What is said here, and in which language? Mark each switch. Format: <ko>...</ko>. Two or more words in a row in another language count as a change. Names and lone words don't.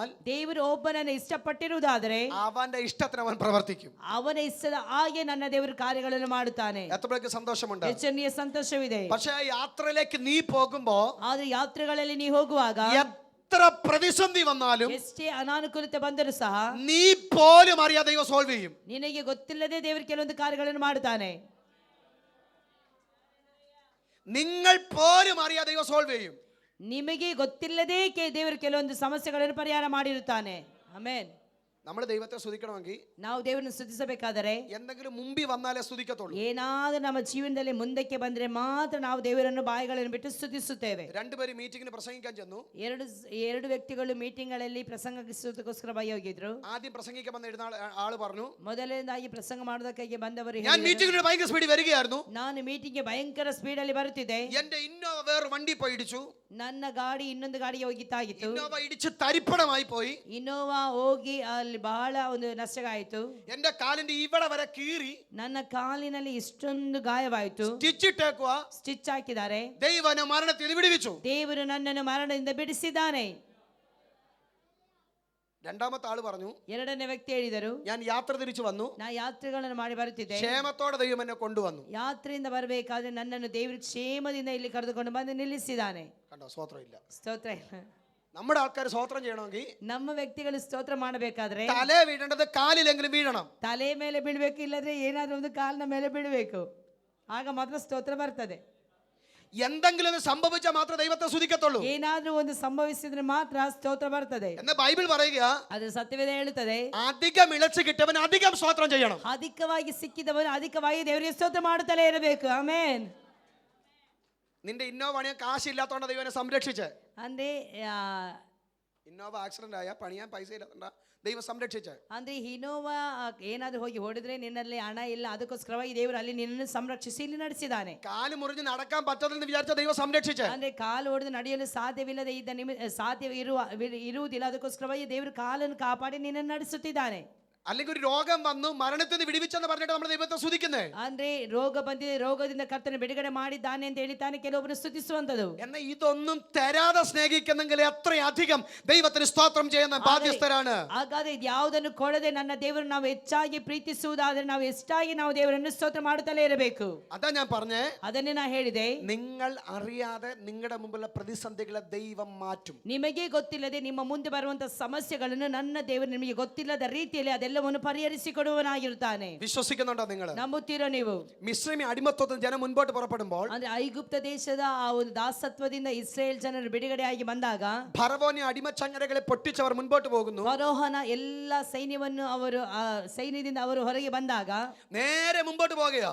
<kn>ದೇವರು ಒಬ್ಬನನ್ನು ಇಷ್ಟಪಟ್ಟಿರುವುದಾದರೆ</kn> <ml>അവന്റെ ഇഷ്ടത്തിന് അവൻ പ്രവർത്തിക്കും.</ml> <kn>ಅವನ ಇಷ್ಟದ ಹಾಗೆ ನನ್ನ ದೇವರು ಕಾರ್ಯಗಳನ್ನು ಮಾಡುತ್ತಾನೆ.</kn> <ml>എത്ര പേർക്ക് സന്തോഷമുണ്ട്?</ml> <kn>ಹೆಚ್ಚಿನ ಸಂತೋಷವಿದೆ.</kn> <ml>പക്ഷേ യാത്രയിലേക്ക് നീ പോകുമ്പോ,</ml> <kn>ಆದ್ರೆ ಯಾತ್ರೆಗಳಲ್ಲಿ ನೀ ಹೋಗುವಾಗ</kn> <ml>എത്ര പ്രതിസന്ധി വന്നാലും</ml> <kn>ಎಷ್ಟೇ ಅನಾನುಕೂಲತೆ ಬಂದರೂ ಸಹ</kn> <ml>നീ പോലും അറിയാതെ ദൈവം സോൾവ് ചെയ്യും.</ml> <kn>ನಿನಗೆ ಗೊತ್ತಿಲ್ಲದೆ ದೇವರು ಕೆಲವೊಂದು ಕಾರ್ಯಗಳನ್ನು ಮಾಡುತ್ತಾನೆ.</kn> <ml>നിങ്ങൾ പോലും അറിയാതെ ദൈവം സോൾവ് ചെയ്യും.</ml> <kn>ನಿಮಗೆ ಗೊತ್ತಿಲ್ಲದೆ ದೇವರು ಕೆಲವೊಂದು ಸಮಸ್ಯೆಗಳನ್ನು ಪರಿಹಾರ ಮಾಡಿರುತ್ತಾನೆ. ಆಮೆನ್.</kn> <ml>നമ്മൾ ദൈവത്തെ സ്തുതിക്കണമെങ്കിൽ</ml> <kn>ನಾವು ದೇವರನ್ನು ಸ್ತುತಿಸಬೇಕಾದರೆ</kn> <ml>എന്തെങ്കിലും മുമ്പിൽ വന്നാലേ സ്തുതിക്കത്തുള്ളൂ.</ml> <kn>ಏನಾದರೂ ನಮ್ಮ ಜೀವನದಲ್ಲಿ ಮುಂದಕ್ಕೆ ಬಂದರೆ ಮಾತ್ರ ನಾವು ದೇವರನ್ನು ಬಾಯಿಗಳನ್ನು ಬಿಟ್ಟು ಸ್ತುತಿಸುತ್ತೇವೆ.</kn> <ml>രണ്ടുപേരും മീറ്റിംഗിന് പ്രസംഗിക്കാൻ ചെന്നു.</ml> <kn>ಎರಡು ವ್ಯಕ್ತಿಗಳು ಮೀಟಿಂಗ್ಗಳಲ್ಲಿ ಪ್ರಸಂಗಿಸುವುದಕ್ಕೋಸ್ಕರವಾಗಿ ಹೋಗಿದ್ರು.</kn> <ml>ആദ്യം പ്രസംഗിക്കാൻ വന്ന എഴുന്ന ആള് പറഞ്ഞു,</ml> <kn>ಮೊದಲನೇದಾಗಿ ಪ್ರಸಂಗ ಮಾಡೋದಕ್ಕಾಗಿ ಬಂದವರು</kn> <ml>ഞാൻ മീറ്റിംഗിന് ഭയങ്കര സ്പീഡിൽ വരികയായിരുന്നു.</ml> <kn>ನಾನು ಮೀಟಿಂಗ್ಗೆ ಭಯಂಕರ ಸ್ಪೀಡ್ ಅಲ್ಲಿ ಬರುತ್ತಿದ್ದೆ.</kn> <ml>എന്റെ ഇന്നോവ വേറെ വണ്ടി പോയി ഇടിച്ചു.</ml> <kn>ನನ್ನ ಗಾಡಿ ಇನ್ನೊಂದು ಗಾಡಿಗೆ ಹೋಗಿತ್ತಾಗಿತ್ತು.</kn> <ml>ഇന്നോവ ഇടിച്ച് തരിപ്പണമായി പോയി.</ml> <kn>ಇನ್ನೋವಾ ಹೋಗಿ ಅಲ್ಲಿ ಬಹಳ ಒಂದು ನಷ್ಟ ಆಯಿತು.</kn> <ml>എന്റെ കാലിന്റെ ഇവിടെ വരെ കീറി.</ml> <kn>ನನ್ನ ಕಾಲಿನಲ್ಲಿ ಇಷ್ಟೊಂದು ಗಾಯವಾಯಿತು.</kn> <ml>സ്റ്റിച്ച് ഇട്ടേക്കുവാ.</ml> <kn>ಸ್ಟಿಚ್ ಹಾಕಿದ್ದಾರೆ.</kn> <ml>ദൈവനെ മരണത്തിൽ വിടുവിച്ചു.</ml> <kn>ದೇವರು ನನ್ನನ್ನು ಮರಣದಿಂದ ಬಿಡಿಸಿದ್ದಾನೆ.</kn> <ml>രണ്ടാമത്തെ ആള് പറഞ്ഞു,</ml> <kn>ಎರಡನೇ ವ್ಯಕ್ತಿ ಹೇಳಿದರು,</kn> <ml>ഞാൻ യാത്ര തിരിച്ചു വന്നു.</ml> <kn>ನಾ ಯಾತ್ರೆಗಳನ್ನು ಮಾಡಿ ಬರುತ್ತಿದ್ದೆ.</kn> <ml>ക്ഷേമത്തോടെ ദൈവം എന്നെ കൊണ്ടുവന്നു.</ml> <kn>ಯಾತ್ರೆಯಿಂದ ಬರಬೇಕಾದ್ರೆ ನನ್ನನ್ನು ದೇವರು ಕ್ಷೇಮದಿಂದ ಇಲ್ಲಿ ಕರೆದುಕೊಂಡು ಬಂದು ನಿಲ್ಲಿಸಿದ್ದಾನೆ.</kn> <ml>കണ്ടോ? സ്തോത്രം ഇല്ല.</ml> <kn>ಸ್ತೋತ್ರ.</kn> <ml>നമ്മുടെ ആൾക്കാർ സ്തോത്രം ചെയ്യണമെങ്കിൽ</ml> <kn>ನಮ್ಮ ವ್ಯಕ್ತಿಗಳು ಸ್ತೋತ್ರ ಮಾಡಬೇಕಾದ್ರೆ</kn> <ml>തലേ വീഴേണ്ടത് കാലിലെങ്കിലും വീഴണം.</ml> <kn>ತಲೆ ಮೇಲೆ ಬೀಳ್ಬೇಕು, ಇಲ್ಲದ್ರೆ ಏನಾದ್ರೂ ಒಂದು ಕಾಲಿನ ಮೇಲೆ ಬೀಳಬೇಕು. ಆಗ ಮಾತ್ರ ಸ್ತೋತ್ರ ಬರ್ತದೆ.</kn> <ml>എന്തെങ്കിലും ഒന്ന് സംഭവിച്ചാൽ മാത്രമേ ദൈവത്തെ സ്തുതിക്കത്തുള്ളൂ.</ml> <kn>ಏನಾದ್ರೂ ಒಂದು ಸಂಭವಿಸಿದ್ರೆ ಮಾತ್ರ ಸ್ತೋತ್ರ ಬರ್ತದೆ.</kn> <ml>എന്ന് ബൈബിൾ പറയുക,</ml> <kn>ಅದು ಸತ್ಯವೇದ ಹೇಳುತ್ತದೆ,</kn> <ml>അധികം ഇളച്ചു കിട്ടിയവൻ അധികം സ്തോത്രം ചെയ്യണം.</ml> <kn>ಅಧಿಕವಾಗಿ ಸಿಕ್ಕಿದವನು ಅಧಿಕವಾಗಿ ದೇವರಿಗೆ ಸ್ತೋತ್ರ ಮಾಡುತ್ತಲೇ ಇರಬೇಕು. ಆಮೆನ್.</kn> <ml>നിന്റെ ഇന്നോവ പണിയാൻ കാശില്ലാത്തോണ്ട് ദൈവനെ സംരക്ഷിച്ച്.</ml> <kn>ಅಂದ್ರೆ</kn> <ml>ഇന്നോവ ആക്സിഡന്റ് ആയ പണിയാൻ പൈസ ഇല്ലാത്തോണ്ട ദൈവം സംരക്ഷിച്ച്.</ml> <kn>ಅಂದ್ರೆ ಇನೋವಾ ಏನಾದ್ರೂ ಹೋಗಿ ಹೊಡೆದ್ರೆ ನಿನ್ನಲ್ಲಿ ಹಣ ಇಲ್ಲ, ಅದಕ್ಕೋಸ್ಕರವಾಗಿ ದೇವರು ಅಲ್ಲಿ ನಿನ್ನನ್ನು ಸಂರಕ್ಷಿಸಿ ಇಲ್ಲಿ ನಡೆಸಿದ್ದಾನೆ.</kn> <ml>കാല് മുറിഞ്ഞ് നടക്കാൻ പറ്റത്തില്ലെന്ന് വിചാരിച്ച ദൈവം സംരക്ഷിച്ച്.</ml> <kn>ಅಂದ್ರೆ ಕಾಲು ಹೊಡೆದು ನಡೆಯಲು ಸಾಧ್ಯವಿಲ್ಲದೆ ಇದ್ದ ಇರುವುದಿಲ್ಲ, ಅದಕ್ಕೋಸ್ಕರವಾಗಿ ದೇವರು ಕಾಲನ್ನು ಕಾಪಾಡಿ ನಿನ್ನನ್ನು ನಡೆಸುತ್ತಿದ್ದಾನೆ.</kn> <ml>അല്ലെങ്കിൽ ഒരു രോഗം വന്നു മരണത്തിൽ നിന്ന് വിടുവിച്ചെന്ന് പറഞ്ഞിട്ട് നമ്മൾ ദൈവത്തെ സ്തുതിക്കുന്നേ.</ml> <kn>ಅಂದ್ರೆ ರೋಗ ಬಂದಿದೆ, ರೋಗದಿಂದ ಕರ್ತನ ಬಿಡುಗಡೆ ಮಾಡಿದ್ದಾನೆ ಅಂತ ಹೇಳಿದ್ದಾನೆ ಕೆಲವೊಬ್ಬರು ಸ್ತುತಿಸುವಂತದ್ದು.</kn> <ml>എന്നാൽ ഇതൊന്നും തരാതെ സ്നേഹിക്കുന്നെങ്കിൽ എത്രയധികം ദൈവത്തിന് സ്തോത്രം ചെയ്യുന്ന ബാധ്യസ്ഥരാണ്.</ml> <kn>ಹಾಗಾದ್ರೆ ಯಾವುದನ್ನು ಕೊಡದೆ ನನ್ನ ದೇವರು ನಾವು ಹೆಚ್ಚಾಗಿ ಪ್ರೀತಿಸುವುದಾದ್ರೆ ನಾವು ಎಷ್ಟಾಗಿ ನಾವು ದೇವರನ್ನು ಸ್ತೋತ್ರ ಮಾಡುತ್ತಲೇ ಇರಬೇಕು.</kn> <ml>അതാ ഞാൻ പറഞ്ഞേ,</ml> <kn>ಅದನ್ನೇ ನಾ ಹೇಳಿದೆ,</kn> <ml>നിങ്ങൾ അറിയാതെ നിങ്ങളുടെ മുമ്പിലുള്ള പ്രതിസന്ധികളെ ദൈവം മാറ്റും.</ml> <kn>ನಿಮಗೆ ಗೊತ್ತಿಲ್ಲದೆ ನಿಮ್ಮ ಮುಂದೆ ಬರುವಂತಹ ಸಮಸ್ಯೆಗಳನ್ನು ನನ್ನ ದೇವರು ನಿಮಗೆ ಗೊತ್ತಿಲ್ಲದ ರೀತಿಯಲ್ಲಿ ಅದೆಲ್ಲವನ್ನು ಪರಿಹರಿಸಿಕೊಡುವನಾಗಿರುತ್ತಾನೆ.</kn> <ml>വിശ്വസിക്കുന്നുണ്ടോ നിങ്ങൾ?</ml> <kn>ನಂಬುತ್ತೀರೋ ನೀವು?</kn> <ml>മിസ്രൈമി അടിമത്വത്തിൽ ജനം മുൻപോട്ട് പുറപ്പെടുമ്പോൾ,</ml> <kn>ಅಂದ್ರೆ ಐಗುಪ್ತ ದೇಶದ ಆ ಒಂದು ದಾಸತ್ವದಿಂದ ಇಸ್ರೇಲ್ ಜನರು ಬಿಡುಗಡೆಯಾಗಿ ಬಂದಾಗ</kn> <ml>ഫറവോനെ അടിമച്ചങ്ങലകളെ പൊട്ടിച്ചവർ മുൻപോട്ട് പോകുന്നു.</ml> <kn>ಫರೋಹನ ಎಲ್ಲ ಸೈನ್ಯವನ್ನು ಅವರು ಸೈನ್ಯದಿಂದ ಅವರು ಹೊರಗೆ ಬಂದಾಗ</kn> <ml>നേരെ മുമ്പോട്ട് പോകുകയോ,</ml>